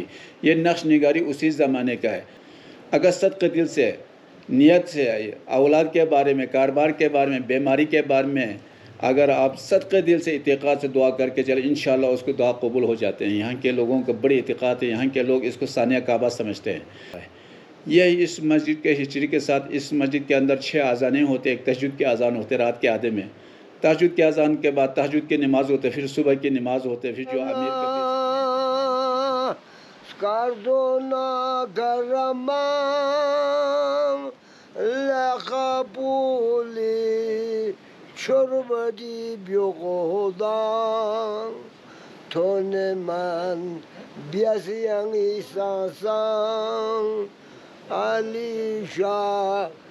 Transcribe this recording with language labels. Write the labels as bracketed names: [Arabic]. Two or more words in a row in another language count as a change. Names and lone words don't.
[Urdu] یہ نقش نگاری اسی زمانے کا ہے۔ اگر صدقے دل سے، نیت سے، اولاد کے بارے میں، کاروبار کے بارے میں، بیماری کے بارے میں اگر آپ صدقے دل سے اعتقاد سے دعا کر کے چلیں انشاءاللہ اس کو دعا قبول ہو جاتے ہیں۔ یہاں کے لوگوں کا بڑی اعتقاد ہے، یہاں کے لوگ اس کو ثانیہ کعبہ سمجھتے ہیں۔ یہ اس مسجد کے ہسٹری کے ساتھ اس مسجد کے اندر 6 اذانیں ہوتے، ایک تہجد کے اذان ہوتے رات کے آدھے میں، تہجد کے اذان کے بعد تہجد کی نماز ہوتے، پھر صبح کی نماز ہوتے، پھر جو امیر کا Cardona Garamam Lakapuli Çorbadi Byogodan Toneman Biasiyang Isasan Ali Shah